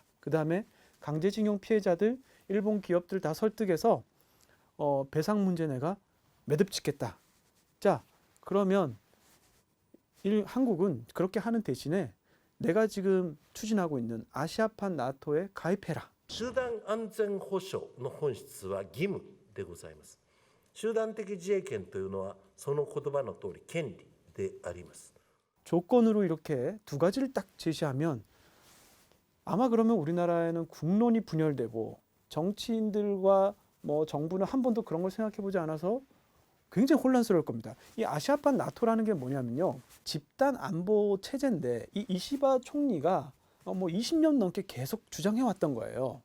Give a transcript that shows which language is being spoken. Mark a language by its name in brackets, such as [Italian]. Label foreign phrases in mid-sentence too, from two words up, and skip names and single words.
[Korean] 그 다음에 강제징용 피해자들, 일본 기업들 다 설득해서 배상 문제 내가 매듭 짓겠다. 자, 그러면 한국은 그렇게 하는 대신에 내가 지금 추진하고 있는 아시아판 나토에 가입해라. [Japanese] 集団安全保障の本質は義務でございます。集団的自衛権というのはその言葉の通り権利であります。 [Korean] 조건으로 이렇게 두 가지를 딱 제시하면 아마 그러면 우리나라에는 국론이 분열되고 정치인들과 뭐 정부는 한 번도 그런 걸 생각해 보지 않아서 굉장히 혼란스러울 겁니다. 이 아시아판 나토라는 게 뭐냐면요. 집단 안보 체제인데 이 이시바 총리가 뭐 20년 넘게 계속 주장해 왔던 거예요.